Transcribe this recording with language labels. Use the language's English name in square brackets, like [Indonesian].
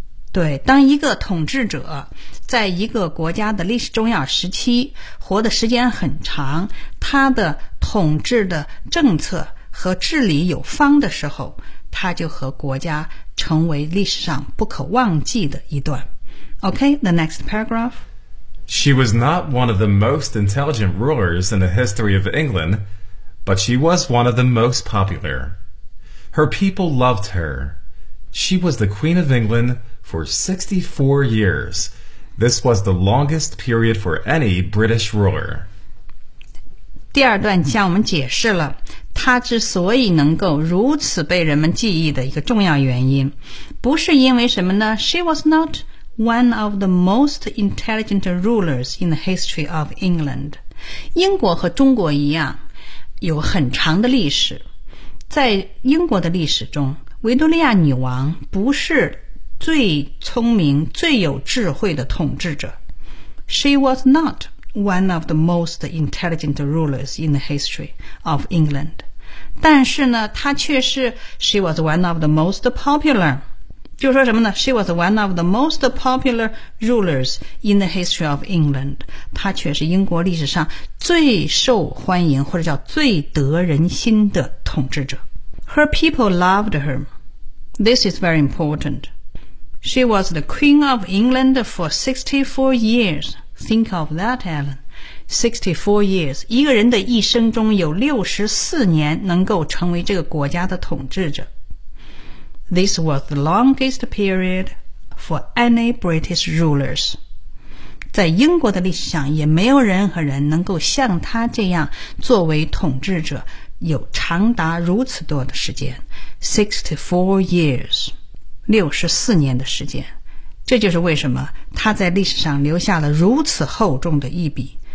[Chinese] 对，当一个统治者在一个国家的历史重要时期活的时间很长，他的统治的政策和治理有方的时候，他就和国家成为历史上不可忘记的一段。 [English] Okay, the next paragraph. She was not one of the most intelligent rulers in the history of England, but she was one of the most popular. Her people loved her. She was the Queen of England for 64 years. This was the longest period for any British ruler. [Chinese] 第二段向我们解释了他之所以能够如此被人们记忆的一个重要原因，不是因为什么呢？ [English] She was not one of the most intelligent rulers in the history of England. [Chinese] 英国和中国一样，有很长的历史。在英国的历史中，维多利亚女王不是最聪明、最有智慧的统治者。 [English] She was not. One of the most intelligent rulers in the history of England. [Chinese] 但是呢，她却是 [English] she was one of the most popular. [Chinese] 就说什么呢？ [English] She was one of the most popular rulers in the history of England. [Chinese] 她却是英国历史上最受欢迎或者叫最得人心的统治者。 [English] Her people loved her. This is very important. She was the Queen of England for 64 years. Think of that, Alan. 64 years. [Chinese] 一个人的一生中有64年能够成为这个国家的统治者。 [English] This was the longest period for any British rulers. [Chinese] 在英国的历史上也没有任何人能够像他这样作为统治者有长达如此多的时间。 [English] 64 years. [Chinese] 64年的时间。这就是为什么他在历史上留下了如此厚重的一笔。